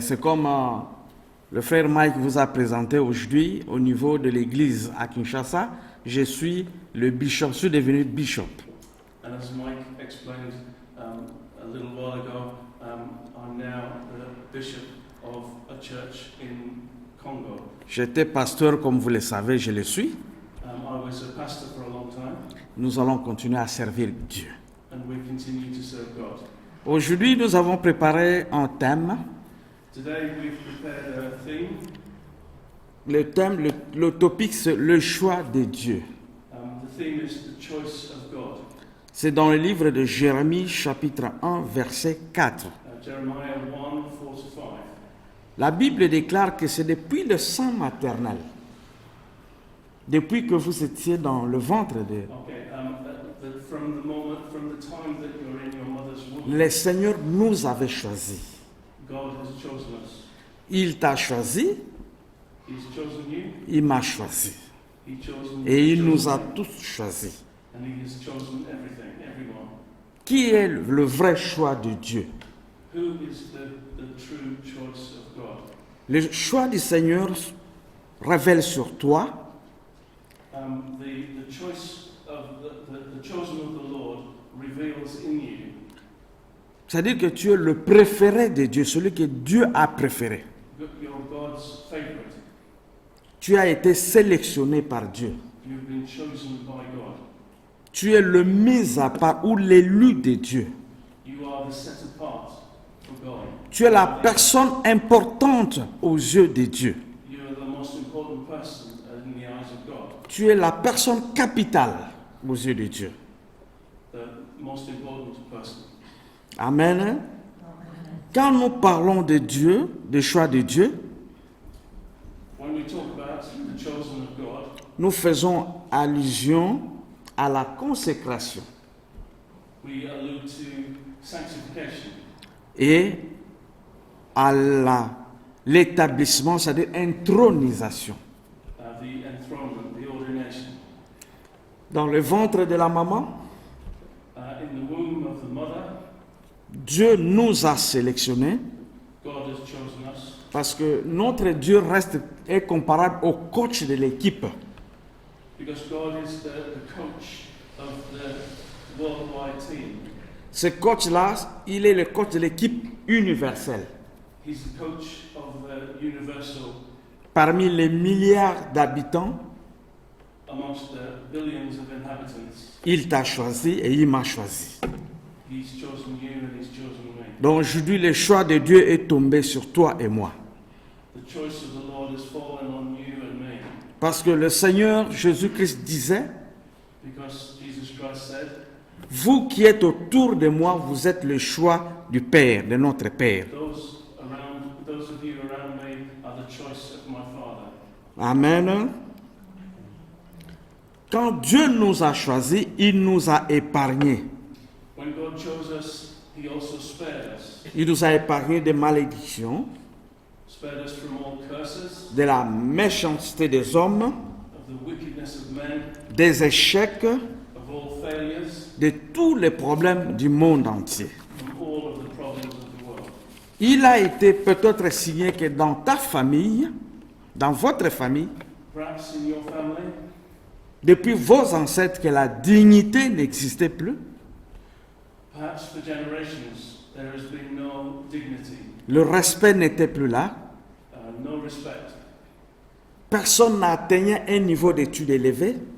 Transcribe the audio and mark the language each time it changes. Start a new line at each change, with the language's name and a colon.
French: C'est comme le frère Mike vous a présenté aujourd'hui au niveau de l'église à Kinshasa. Je suis le bishop, je suis devenu bishop.
English: And as Mike explained a little while ago, I'm now the bishop of a church in Congo.
French: J'étais pasteur, comme vous le savez, je le suis.
English: I was a pastor for a long time.
French: Nous allons continuer à servir Dieu.
English: And we continue to serve God.
French: Aujourd'hui, nous avons préparé un thème.
English: Today we've prepared a theme.
French: Le thème, le topic, c'est le choix de Dieu.
English: The theme is the choice of God.
French: C'est dans le livre de Jérémie, chapitre 1, verset 4.
English: Jeremiah 1:4-5.
French: La Bible déclare que c'est depuis le sein maternel, depuis que vous étiez dans le ventre de...
English: From the time that you're in your mother's womb,
French: Le Seigneur nous avait choisis.
English: God has chosen us.
French: Il t'a choisi,
English: He's chosen you.
French: il m'a choisi. Et il nous a tous choisis.
English: And he has chosen everyone.
French: Qui est le vrai choix de Dieu?
English: Who is the true choice of God?
French: Le choix du Seigneur révèle sur toi
English: The choice of the chosen of the Lord reveals in you.
French: C'est-à-dire que tu es le préféré de Dieu, celui que Dieu a préféré.
English: You're God's favorite.
French: Tu as été sélectionné par Dieu.
English: You've been chosen by God.
French: Tu es le mis à part ou l'élu de Dieu.
English: You are the set apart for God.
French: Tu es la personne importante aux yeux de Dieu.
English: You are the most important person in the eyes of God.
French: Tu es la personne capitale aux yeux de Dieu.
English: The most important person. Amen.
French: Quand nous parlons de Dieu, des choix de Dieu,
English: When we talk about the chosen of God,
French: nous faisons allusion à la consécration
English: we allude to sanctification
French: et à la l'établissement, c'est-à-dire intronisation.
English: The enthronement, the ordination.
French: Dans le ventre de la maman,
English: In the womb of the mother,
French: Dieu nous a sélectionnés
English: God has chosen us
French: parce que notre Dieu est comparable au coach de l'équipe.
English: because God is the coach of the worldwide team.
French: Ce coach-là, il est le coach de l'équipe universelle.
English: He's the coach of the universal
French: Parmi les milliards d'habitants,
English: amongst the billions of inhabitants.
French: il t'a choisi et il m'a choisi.
English: He's chosen you and he's chosen me.
French: Donc aujourd'hui, le choix de Dieu est tombé sur toi et moi.
English: The choice of the Lord has fallen on you and me.
French: Parce que le Seigneur Jésus-Christ disait,
English: Because Jesus Christ said,
French: vous qui êtes autour de moi, vous êtes le choix du Père, de notre Père.
English: those of you around me are the choice of my Father. Amen.
French: Quand Dieu nous a choisis, il nous a épargnés.
English: When God chose us, he also spared us.
French: Il nous a épargnés des malédictions,
English: Spared us from all curses,
French: de la méchanceté des hommes,
English: of the wickedness of men,
French: des échecs,
English: of all failures,
French: de tous les problèmes du monde entier.
English: from all of the problems of the world.
French: Il a été peut-être signé que dans ta famille, dans votre famille,
English: Perhaps in your family,
French: depuis vos ancêtres, que la dignité n'existait plus.
English: perhaps for generations, there has been no dignity,
French: Le respect n'était plus là.
English: no respect.
French: Personne n'atteignait un niveau d'études élevé.